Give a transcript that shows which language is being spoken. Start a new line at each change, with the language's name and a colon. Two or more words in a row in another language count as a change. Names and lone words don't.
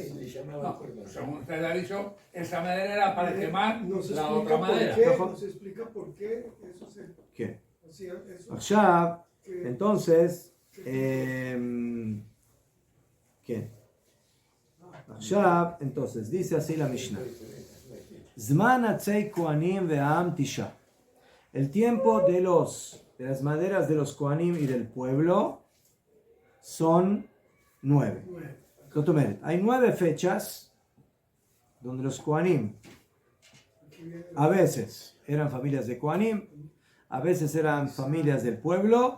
Spanish: No, según usted ha dicho, esa madera era para quemar Nos la explica otra por madera. qué, nos explica por qué eso se ¿Qué? hacía eso. Ahora, Que- entonces, ¿qué? Ahora, entonces, dice así la Mishnah.
Hebrew: זמן עצי כהנים והעם תשעה.
Spanish: El tiempo de las maderas de los kohanim y del pueblo son 9. Hay 9 fechas donde los kohanim a veces eran familias de kohanim, a veces eran familias del pueblo.